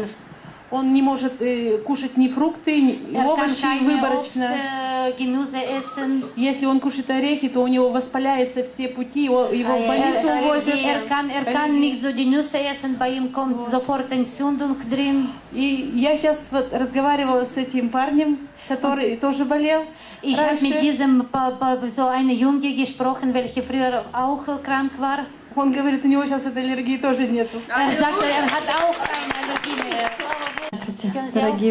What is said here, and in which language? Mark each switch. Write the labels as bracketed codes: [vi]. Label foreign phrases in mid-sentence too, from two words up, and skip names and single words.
[ru] Он не может кушать ни фрукты, ни овощи выборочно. [de] Gemüse essen. [ru] Если он кушает орехи, то у него воспаляются все пути, его в больницу увозят. [de] kann nicht so die Nüsse essen, bei ihm kommt sofort Entzündung drin. [ru] И я сейчас вот разговаривала с этим парнем, который тоже болел. [de] Ich habe mit diesem so eine Junge gesprochen, welche früher auch krank war. [ru] Он говорит, у него сейчас этой аллергии тоже нету. [de] Sagte, hat auch keine Allergie mehr. [ru] Дорогие